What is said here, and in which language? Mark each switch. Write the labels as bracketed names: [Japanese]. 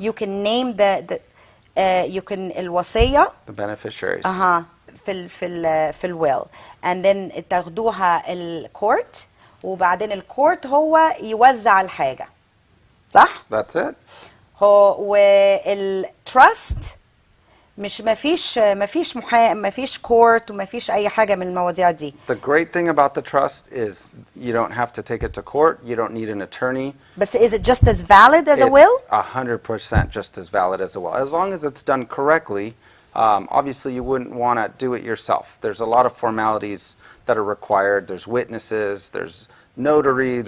[English] You can name the you can الوصية The beneficiaries. [Arabic] في الويل [English] and then [Arabic] تاخدوها الكورت، وبعدين الكورت هو يوزع الحاجة، صح؟ [English] That's it. [Arabic] هو والتراست مفيش كورت ومفيش اي حاجه من المواضيع دي. [English] The great thing about the trust is you don't have to take it to court. You don't need an attorney. بس is it just as valid as a will? It's 100% just as valid as a will. As long as it's done correctly, obviously you wouldn't want to do it yourself. There's a lot of formalities that are required. There's witnesses, there's notary,